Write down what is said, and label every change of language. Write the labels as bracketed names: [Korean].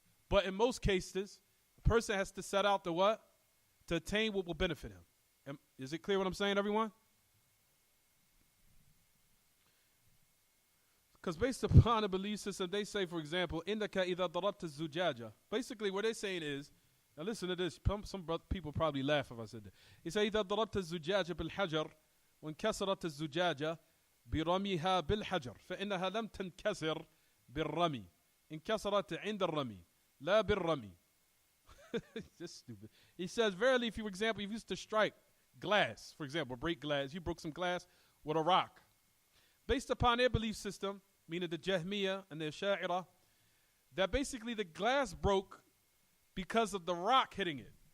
[English] But in most cases, the person has to set out to what? To attain what will benefit him. Is it clear what I'm saying, everyone? Because based upon a belief system, they say, for example, [Arabic] إِنَّكَ إِذَا ضَرَبْتَ الزُّجَاجَ. [English] Basically, what they're saying is, now listen to this, some people probably laugh if I said that. He said, [Arabic] إِذَا ضَرَبْتَ الزُّجَاجَ بِالْحَجَرِ وَانْكَسَرَتِ الزُّجَاجَ برميها بالحجر فإنها لم تنكسر بالرمي انكسرت عند الرمي لا بالرمي. [English] Just stupid. He says, verily, if you, for example, you used to strike glass, for example, break glass, you broke some glass with a rock. Based upon their belief system, meaning the Jahmiyyah and the Ash'ariyah, that basically the glass broke because of the rock hitting it.